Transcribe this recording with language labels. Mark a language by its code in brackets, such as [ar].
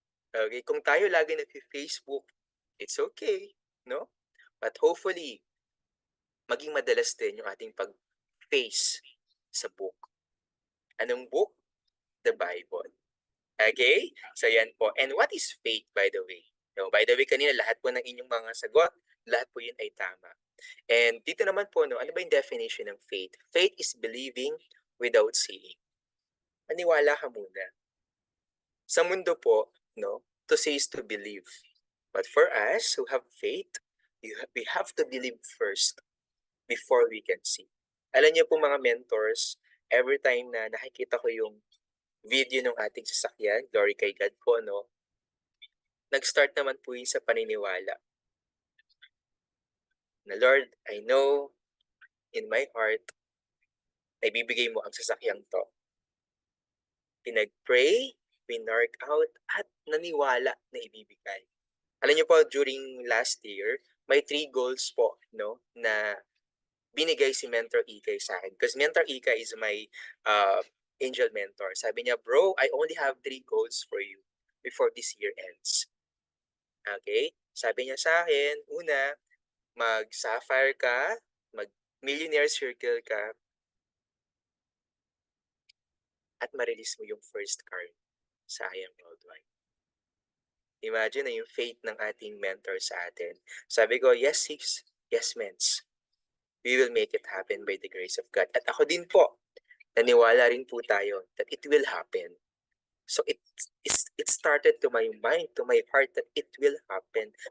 [tl] Okay, kung tayo lagi nag-Facebook, [en] it's okay, [tl] no? [en] But hopefully, [tl] maging madalas din yung ating pag-face sa book. Anong book? [en] The Bible. [tl] Okay? So yan po. [en] And what is faith, by the way? [tl] No, [en] by the way, [tl] kanina lahat po ng inyong mga sagot, lahat po yun ay tama. And dito naman po, no, ano ba yung definition ng faith? [en] Faith is believing without seeing. [tl] Maniwala ka muna. Sa mundo po, no, [en] to say is to believe. But for us who have faith, we have to believe first before we can see. [tl] Alam niyo po mga mentors, every time na nakikita ko yung video ng ating sasakyan, glory kay God po, no? Nag-start naman po yun sa paniniwala. Na [en] Lord, I know in my heart [tl] na ibibigay mo ang sasakyang to. Pinag-pray, pinark out, at naniwala na ibibigay. Alam niyo po, [en] during last year, [tl] may 3 goals po, no, na binigay si Mentor Ikay sa akin. [en] Because Mentor Ikay is my angel mentor. [tl] Sabi niya, [en] bro, I only have 3 goals for you before this year ends. [tl] Okay? Sabi niya sa akin, una, mag-sapphire ka, mag-millionaire circle ka, at ma-release mo yung first card sa I Am Worldwide. Imagine na yung faith ng ating mentor sa atin. Sabi ko, yes, sis, yes, mens. [en] We will make it happen by the grace of God. [tl] At ako din po, naniwala rin po tayo [en] that it will happen. So it started to my mind, to my heart that it will happen.